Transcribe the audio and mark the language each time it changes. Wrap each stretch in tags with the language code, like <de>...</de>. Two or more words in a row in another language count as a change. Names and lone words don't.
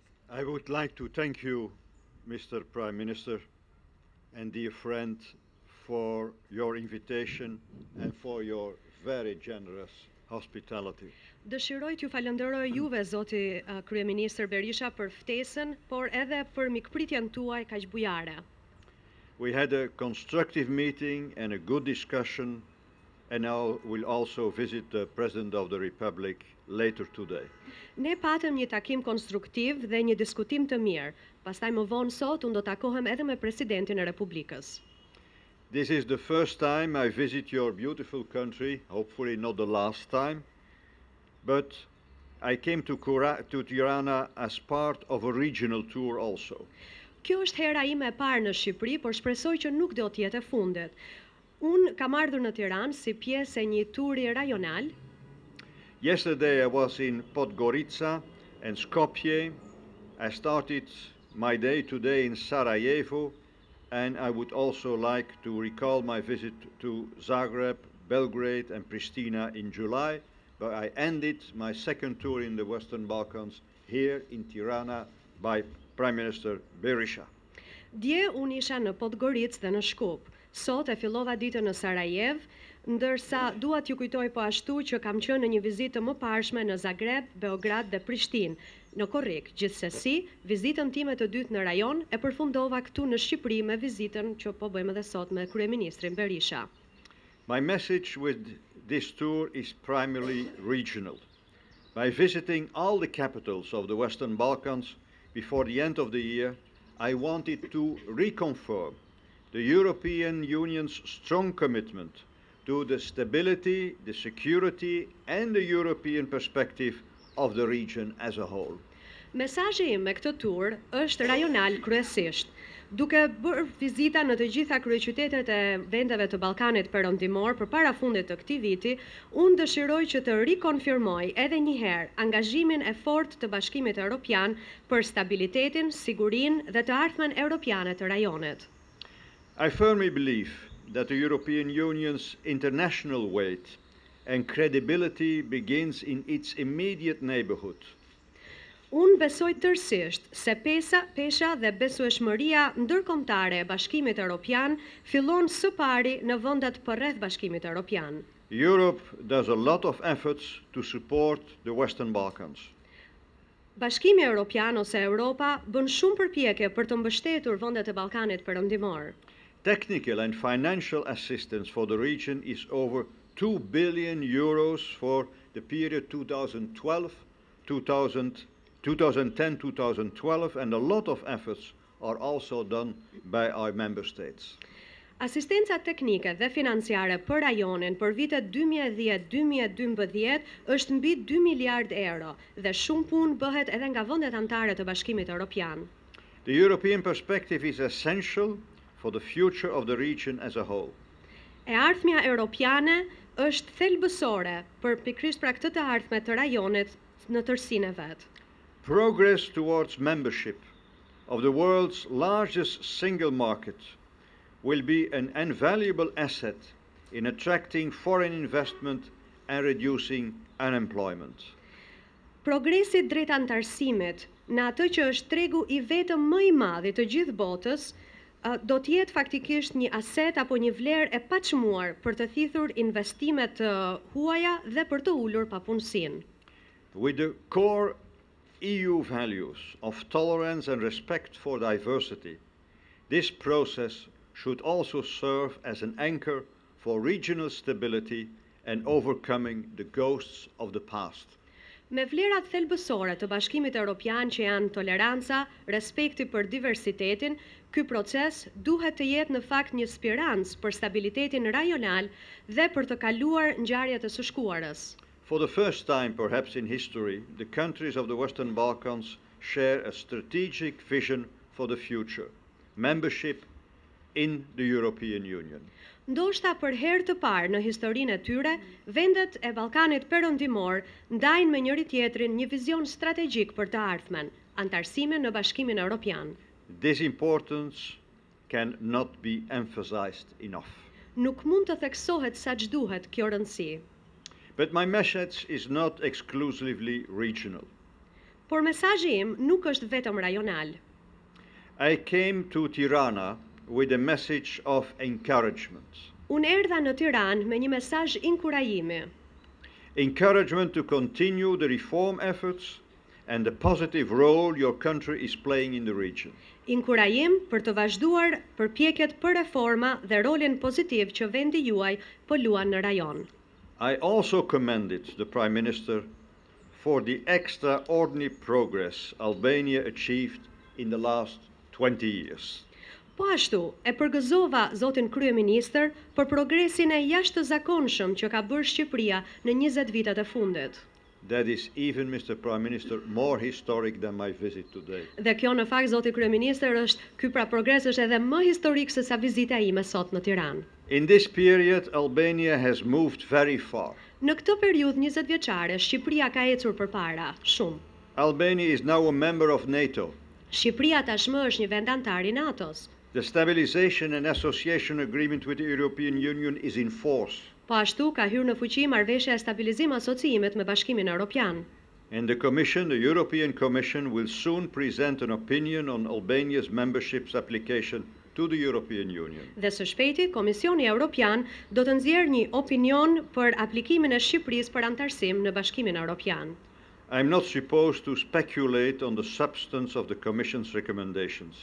<en>I would like to thank you, Mr. Prime Minister, and dear friend, for your invitation and for your very generous hospitality.</en> <sq>Dëshiroj t'ju falenderoj juve, zoti kryeministër Berisha, për ftesën, por edhe për mikpritjen tuaj kaq bujare.</sq> <en>We had a constructive meeting and a good discussion, and I will also visit the President of the Republic later today.</en> <sq>Ne patëm një takim konstruktiv dhe një diskutim të mirë. Pastaj më vonë sot unë do takohem edhe me Presidentin e Republikës.</sq> <en>This is the first time I visit your beautiful country, hopefully not the last time, but I came to Tirana as part of a regional tour also.</en> <sq>Kjo është hera ime e parë në Shqipëri, por shpresoj që nuk do të jetë e fundet. Unë kam ardhur në Tiranë si pjesë e një turi rajonal.</sq> <en>Yesterday I was in Podgorica and Skopje. I started my day today in Sarajevo, and I would also like to recall my visit to Zagreb, Belgrade and Pristina in July, but I ended my second tour in the Western Balkans here in Tirana by Prime Minister Berisha.</en> <sq>Dje unë isha në Podgoricë dhe në Shkup. Sot e fillova ditën në Sarajev, ndërsa dua t'ju kujtoj po ashtu që kam qenë në një vizitë të mëparshme në Zagreb, Beograd dhe Prishtinë. Në korrik, gjithsesi, vizitën time të dytë në rajon e përfundova këtu në Shqipëri me vizitën që po bëjmë edhe sot me kryeministrin Berisha.</sq> <en>My message with this tour is primarily regional. By visiting all the capitals of the Western Balkans before the end of the year, I wanted to reconfirm the European Union's strong commitment to the stability, the security and the European perspective of the region as a whole.</en> <sq>Mesazhi im me këtë tur është rajonal kryesisht. Duke bërë vizita në të gjitha kryeqytetet e vendeve të Ballkanit Perëndimor përpara fundit të këtij viti, unë dëshiroj që të rikonfirmoj edhe një herë angazhimin e fortë të Bashkimit Evropian për stabilitetin, sigurinë dhe të ardhmen europiane të rajonit.</sq> <en>I firmly believe that the European Union's international weight and credibility begins in its immediate neighborhood.</en> <sq>Unë besoj tërësisht se pesha dhe besueshmëria ndërkombëtare e Bashkimit Evropian fillon së pari në vendet përreth Bashkimit Evropian.</sq> <en>Europe does a lot of efforts to support the Western Balkans.</en> <sq>Bashkimi Evropian ose Europa bën shumë përpjekje për të mbështetur vendet e Ballkanit Perëndimor.</sq> <en>Technical and financial assistance for the region is over 2 billion euros for the period 2010-2012, and a lot of efforts are also done by our member states.</en> <sq>Asistenca teknike dhe financiare për rajonin për vitet 2010-2012 është mbi 2 miliard euro dhe shumë punë bëhet edhe nga vendet anëtare të Bashkimit Evropian.</sq> <en>The European perspective is essential for the future of the region as a whole.</en> <sq>E ardhmja europiane është thelbësore për pikërisht pra këtë të ardhme të rajonit në tërësinë e vet.</sq> <en>Progress towards membership of the world's largest single market will be an invaluable asset in attracting foreign investment and reducing unemployment.</en> <sq>Progresi drejt antarësimit në atë që është tregu i vetëm më i madh i të gjithë botës do të jetë faktikisht një aset apo një vlerë e paçmuar për të thithur investimet huaja dhe për të ulur papunësinë.</sq> <en>With the core EU values of tolerance and respect for diversity, this process should also serve as an anchor for regional stability and overcoming the ghosts of the past.</en> <sq>Me vlerat thelbësore të Bashkimit Evropian që janë toleranca, respekti për diversitetin, ky proces duhet të jetë në fakt një spirancë për stabilitetin rajonal dhe për të kaluar ngjarjet e së shkuarës.</sq> <en>For the first time, perhaps in history, the countries of the Western Balkans share a strategic vision for the future, membership in the European Union.</en> <sq>Ndoshta për herë të parë në historinë e tyre, vendet e Ballkanit Perëndimor ndajnë me njëri tjetrin një vizion strategjik për të ardhmen, antarësimin në Bashkimin Evropian.</sq> <en>This importance cannot be emphasized enough.</en> <sq>Nuk mund të theksohet sa ç'duhet kjo rëndësi.</sq> <en>But my message is not exclusively regional.</en> <sq>Por mesazhi im nuk është vetëm rajonal.</sq> <en>I came to Tirana with a message of encouragement.</en> <sq>Unë erdha në Tiranë me një mesazh inkurajimi.</sq> <en>Encouragement to continue the reform efforts and the positive role your country is playing in the region.</en> <sq>Inkurajim për të vazhduar përpjekjet për reforma dhe rolin pozitiv që vendi juaj po luan në rajon.</sq> <en>I also commended the Prime Minister for the extraordinary progress Albania achieved in the last 20 years.</en> <sq>Po ashtu, e përgëzova zotin kryeministër për progresin e jashtëzakonshëm që ka bërë Shqipëria në 20 vitet e fundit.</sq> <en>That is even, Mr. Prime Minister, more historic than my visit today.</en> <sq>Dhe kjo në fakt, zoti kryeministër, ky pra progres është edhe më historik se sa vizita ime sot në Tiranë.</sq> <en>In this period, Albania has moved very far.</en> <sq>Në këtë periudhë 20 vjeçare, Shqipëria ka ecur përpara, shumë.</sq> <en>Albania is now a member of NATO.</en> <sq>Shqipëria tashmë është një vend antar i NATO-s.</sq> <en>The Stabilization and Association Agreement with the European Union is in force.</en> <sq>Po ashtu ka hyrë në fuqi marrëveshja e stabilizim asociimit me Bashkimin Evropian.</sq> <en>And the European Commission, will soon present an opinion on Albania's membership application to the European Union.</en> <sq>Dhe së shpejti, Komisioni Evropian do të nxjerrë një opinion për aplikimin e Shqipërisë për antarësim në Bashkimin Evropian.</sq> <en>I'm not supposed to speculate on the substance of the Commission's recommendations.</en>